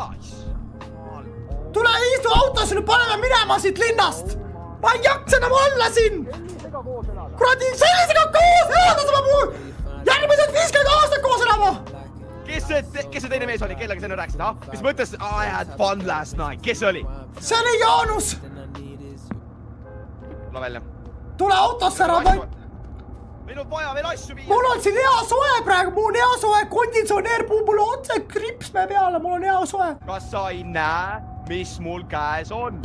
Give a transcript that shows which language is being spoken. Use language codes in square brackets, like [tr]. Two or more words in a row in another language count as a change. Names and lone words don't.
[et] tule istu autosse , nüüd paneme minema siit linnast . ma ei jaksa enam olla siin . kuradi , sellisega koos elada sama puhul . järgmised 50 aastat koos elama . kes see teine mees oli , kellega sa nüüd rääkisid , ah ? mis mõttes [en] I had fun last night , [et] kes see oli ? see oli Jaanus . tule välja . tule autosse ära , meil on vaja veel asju viia . mul on siin hea soe praegu , mul on hea soe konditsioneer , mul on otse kripsme peale , mul on hea soe . kas sa ei näe , mis mul käes on ?